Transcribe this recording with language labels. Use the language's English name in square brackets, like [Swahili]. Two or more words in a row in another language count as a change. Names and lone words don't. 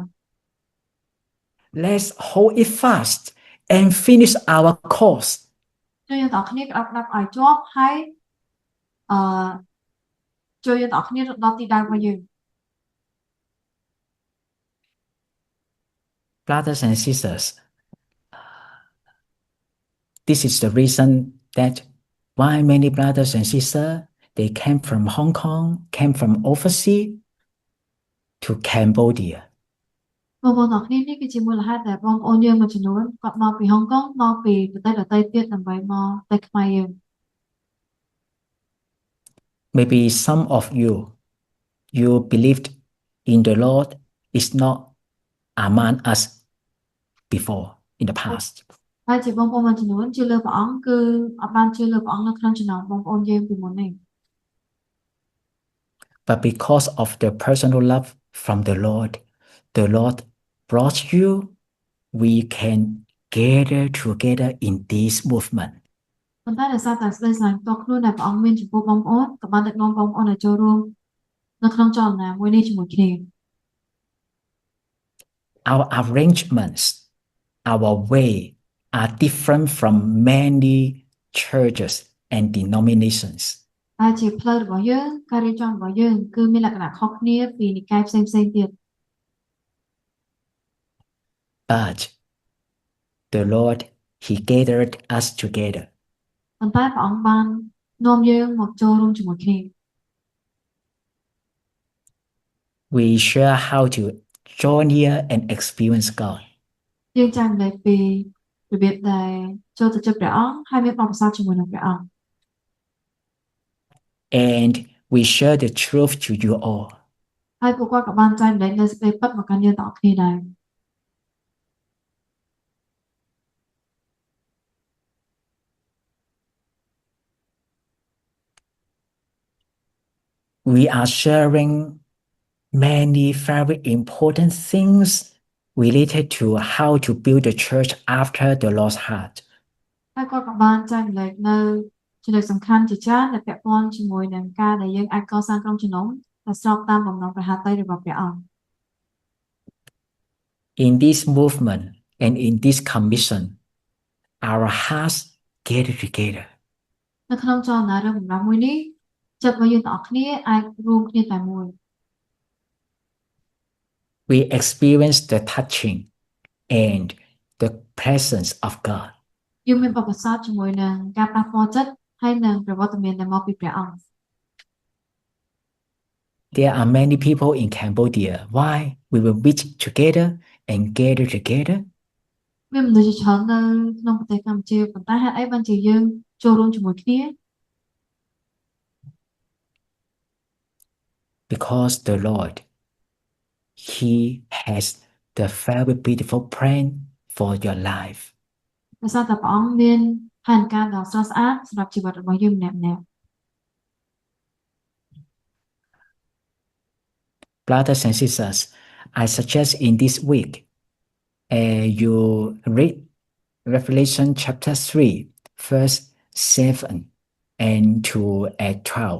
[English] Let's hold it fast and finish our course. [Khmer] ជួយយើងទាំងអស់គ្នាក្របឲ្យជាប់ហើយជួយយើងទាំងអស់គ្នារត់ដល់ទីដៅរបស់យើង [English] Brothers and sisters, this is the reason that why many brothers and sisters, they came from Hong Kong, came from overseas to Cambodia. [Khmer] បងប្អូនទាំងអស់គ្នានេះគឺជាមូលហេតុដែលបងប្អូនយើងមួយចំនួនគាត់មកពីហុងកុងមកពីប្រទេសដទៃទៀតដើម្បីមកទៅខ្មែរយើង [English] Maybe some of you believed in the Lord is not among us before in the past. [Khmer] ហើយជាបងប្អូនមួយចំនួនជឿលើព្រះអង្គគឺអត់បានជឿលើព្រះអង្គនៅក្នុងចំណោមបងប្អូនយើងពីមុននេះ [English] But because of the personal love from the Lord brought you, we can gather together in this movement. [Khmer] ប៉ុន្តែដោយសារតែស្ដីស្រឡាញ់ផ្ទាល់ខ្លួនដែលព្រះអង្គមានចំពោះបងប្អូនក៏បានដឹកនាំបងប្អូនឲ្យចូលរួមនៅក្នុងចលនាមួយនេះជាមួយគ្នា [English] Our arrangements, our way are different from many churches and denominations. [Khmer] ហើយជាផ្លូវរបស់យើងការរៀបចំរបស់យើងគឺមានលក្ខណៈខុសគ្នាពីនិកាយផ្សេងៗទៀត [English] But the Lord, He gathered us together. [Khmer] ប៉ុន្តែព្រះអង្គបាននាំយើងមកចូលរួមជាមួយគ្នា [English] We share how to join here and experience God. [Khmer] យើងចែកម្លែកពីរបៀបដែលចូលទៅជិតព្រះអង្គហើយមានបទពិសោធន៍ជាមួយនឹងព្រះអង្គ [English] And we share the truth to you all. [Khmer] ហើយពួកគាត់ក៏បានចែកម្លែកនូវសេចក្តីពិតមកកាន់យើងទាំងអស់គ្នាដែរ [English] We are sharing many very important things related to how to build the church after the lost heart. [Khmer] ហើយគាត់ក៏បានចែកម្លែកនៅចំណុចសំខាន់ជាច្រើនដែលពាក់ព័ន្ធជាមួយនឹងការដែលយើងអាចកសាងក្រុមជំនុំដែលស្របតាមបំណងព្រះហឫទ័យរបស់ព្រះអង្គ [English] In this movement and in this commission, our hearts gather together. [Khmer] នៅក្នុងចលនារឿងបំណងមួយនេះចិត្តរបស់យើងទាំងអស់គ្នាអាចរួមគ្នាតែមួយ [English] We experience the touching and the presence of God. [Khmer] យើងមានបទពិសោធន៍ជាមួយនឹងការប៉ះពាល់ចិត្តហើយនឹងប្រវត្តិមានដែលមកពីព្រះអង្គ [English] There are many people in Cambodia. Why we will meet together and gather together? [Khmer] មានមនុស្សជាច្រើននៅក្នុងប្រទេសកម្ពុជាប៉ុន្តែហេតុអីបានជាយើងចូលរួមជាមួយគ្នា [English] Because the Lord, He has the very beautiful plan for your life. [Khmer] ដោយសារតែព្រះអង្គមានផែនការដ៏ស្រស់ស្អាតសម្រាប់ជីវិតរបស់យើងម្នាក់ៗ [English] Brothers and sisters, I suggest in this week, you read Revelation chapter 3, verse 7 and to 12.